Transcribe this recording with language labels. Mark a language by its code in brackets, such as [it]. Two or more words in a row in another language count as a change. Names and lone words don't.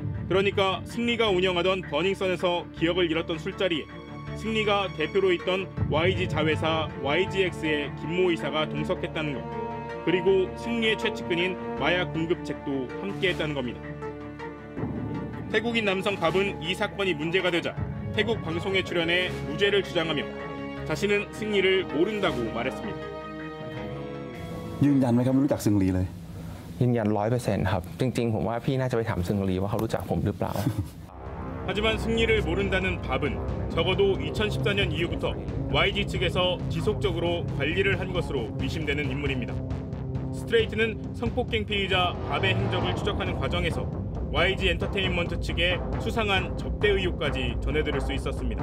[ko] 그러니까 승리가 운영하던 버닝썬에서 기억을 잃었던 술자리에 승리가 대표로 있던 YG 자회사 YGX의 김모 이사가 동석했다는 것, 그리고 승리의 최측근인 마약 공급책도 함께했다는 겁니다. 태국인 남성 밥은 이 사건이 문제가 되자 태국 방송에 출연해 무죄를 주장하며 자신은 승리를 모른다고 말했습니다. [th] ยืนยันไหมครับไม่รู้จักซึงลีเลย ยืนยัน 100% ครับจริงๆผมว่าพี่น่าจะไปถามซึงลีว่าเขารู้จักผมหรือเปล่า [ko] 하지만 승리를 모른다는 밥은 적어도 2014년 이후부터 YG 측에서 지속적으로 관리를 한 것으로 의심되는 인물입니다. 스트레이트는 성폭행 피의자 밥의 행적을 추적하는 과정에서 YG 엔터테인먼트 측의 수상한 접대 의혹까지 전해들을 수 있었습니다.